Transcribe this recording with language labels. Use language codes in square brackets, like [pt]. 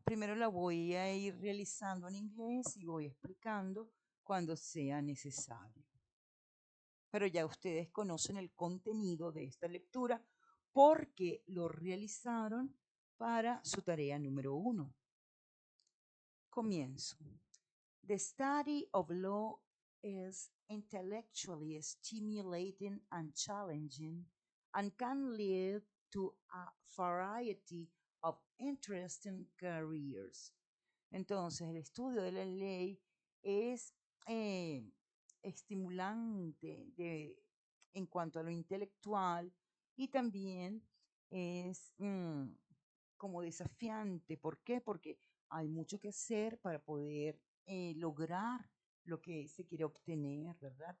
[es] Primero la voy a ir realizando en inglés y voy explicando cuando sea necesario. Pero ya ustedes conocen el contenido de esta lectura porque lo realizaron para su tarea número 1. Comienzo. [en] The study of law is intellectually stimulating and challenging and can lead to a variety of interesting careers. [es] Entonces, el estudio de la ley es eh, estimulante en cuanto a lo intelectual y también es como desafiante. ¿Por qué? Porque hay mucho que hacer para poder lograr lo que se quiere obtener, ¿verdad?